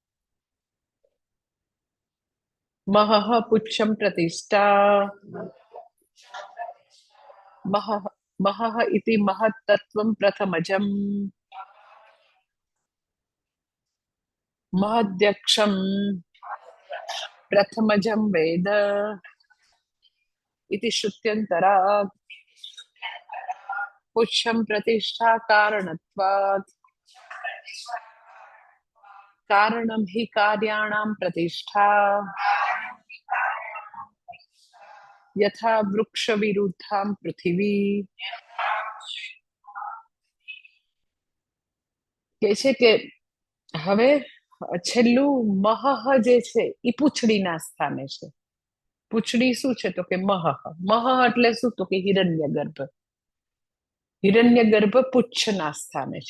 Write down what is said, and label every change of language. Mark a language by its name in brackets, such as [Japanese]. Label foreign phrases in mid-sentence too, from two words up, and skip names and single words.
[Sanskrit] મહઃ પુચ્છમ પ્રતિષ્ઠા, મહઃ ઇતિ મહત્તત્વં પ્રથમજમ, મહદ્યક્ષમ પ્રથમજમ વેદ इति श्रुत्यन्तरात् पुच्छं प्रतिष्ठा कारणत्वात्, कारणं हि कार्याणां प्रतिष्ठा, यथा वृक्ष विरुद्धां पृथिवी. [Gujarati] કે છે કે હવે છેલ્લું મહઃ જે છે એ પૂંછડીના સ્થાને છે. પૂંછડી શું છે તો કે મહઃ. મહઃ એટલે શું તો કે હિરણ્યગર્ભ. હિરણ્યગર્ભ પુચ્છના સ્થાને છે.